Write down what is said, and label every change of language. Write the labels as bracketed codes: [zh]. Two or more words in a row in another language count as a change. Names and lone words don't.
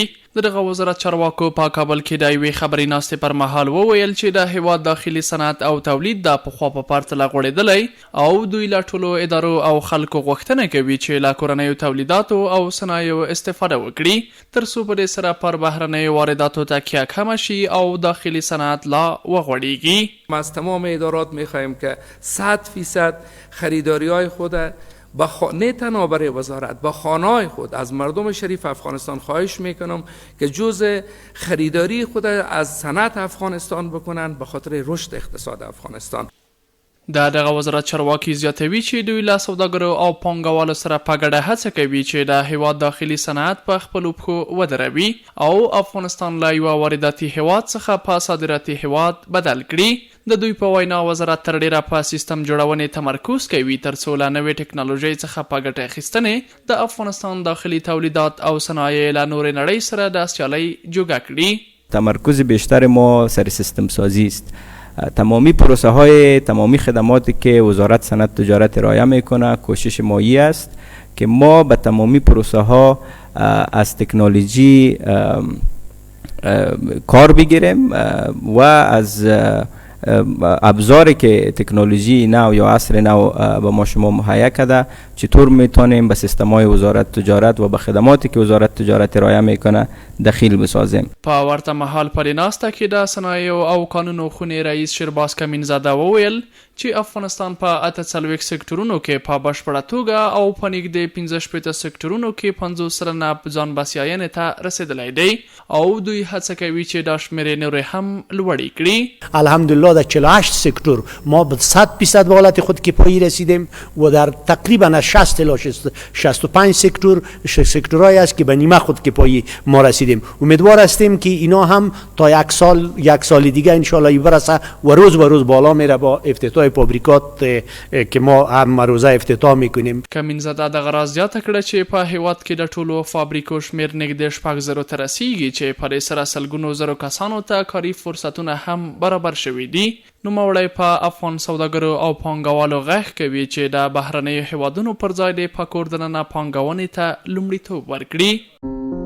[ps] دغه وزارت چارواکو په کابل کې د یوې خبري ناستې پر مهال وویل چې د هېواد داخلي صنعت او تولید د پخوا په پرتله غوړېدلی او دوی له ټولو ادارو او خلکو غوښتنه کوي چې له کورنیو تولیداتو او صنایعو استفاده وکړي تر څو په دې سره پر بهرنیو وارداتو تکیه کمه شي او داخلي صنعت لا وغوړېږي. [fa] ما از تمام ادارات می‌خواهیم که 100% خریداری‌های خود نه تنها برای وزارت با خانه‌های خود از مردم شریف افغانستان خواهش میکنم که جزء خریداری خود از صنعت افغانستان بکنن به خاطر رشد اقتصاد افغانستان. [ps] دغه وزارت چارواکي زیاتوي چې دوی له سوداګرو او پانګوالو سره په ګډه هڅه کوي چې د هېواد داخلي صنعت په خپلو پښو ودروي او افغانستان له یوه وارداتي هېواد څخه په صادراتي هېواد بدل کړي. د دوی په وینا وزارت تر ډیره په سیستم جوړونې تمرکز کوي تر څو له نوې ټکنالوژۍ څخه په ګټه اخیستنې د افغانستان داخلي تولیدات او صنایع له نورې نړۍ سره د سیالۍ جوګه کړي. [fa] تمرکز بیشتر ما سر سیستم سازی است. تمامی پروسه های تمامی خدماتی که وزارت صنعت تجارت ارائه میکنه کوشش مایی است که ما به تمامی پروسه ها از تکنولوژی کار بگیریم و از ابزاری که تکنولوژی نو یا عصر نو به ما شما مهیا کرده چطور میتونیم به سیستم های وزارت تجارت و به خدماتی که وزارت تجارت ارائه میکنه دخیل بسازیم. [ps] په ورته مهال په ناسته کې د صنایعو او قانونو خونې رئیس شیرباز کمینزاده وویل چې افغانستان په 48 سکتورونو کې په بشپړه توګه او په نږدې 15 سکتورونو کې 50 سلنه ځان بسیاینې ته رسیدلی دی او دوی هڅه کوي چې دا شمېرې نورې هم لوړې کړي. [fa] الحمدلله در 48 سکتور ما به 100% به حالت خود کفایی رسیدیم و در تقریبا 60 الی 65 سکتورهایی است که به نیمه خود کفایی ما رسیدیم. امیدوار هستیم که اینا هم تا یک سال دیگه [ar] ان شاء الله [fa] برسه و روز به روز بالا میره با افتتاح فابریکات که ما هم روزه افتتاح میکنیم. [ps] کمینزاده دغه راز زیاته کړه چې په هېواد کې د ټولو فابریکو شمېر نږدې 6,000 ته رسیږي چې په دې سره سلګونو زرو کسانو ته کاري فرصتونه هم برابر شوي دي. نوموړی په افغان سوداګرو او پانګوالو غږ کوي چې د بهرنیو هېوادونو پر ځای د په کور دننه پانګونې ته لومړیتوب ورکړي.